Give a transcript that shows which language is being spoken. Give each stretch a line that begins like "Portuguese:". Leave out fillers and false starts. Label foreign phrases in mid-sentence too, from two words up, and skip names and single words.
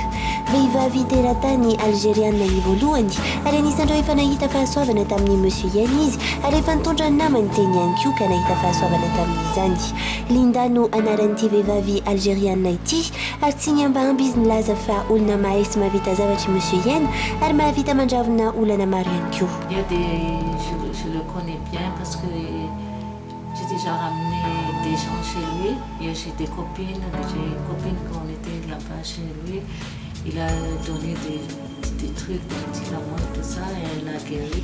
Malagasy: Vehivavy teratany algériana ny voalohany ary anisan'ireo efa nahita fahasoavana tamin'ny monsieur Yana izy ary efa nitondra ny namany teny ihany koa ka nahita fahasoavana tamin'izany. Linda no anaran'ity vehivavy algériana ity ary tsy niamba amby izy nilaza fa olona mahay sy mahavita zavatra monsieur Yana ary mahavita mandravona olana maro ihany koa.
French: Il y a je le connais bien parce que j'ai déjà ramené des gens chez lui. J'ai des copines, j'ai une copine quand on était là-bas chez lui. Il a donné des trucs, des médicaments, tout ça, et elle a guéri.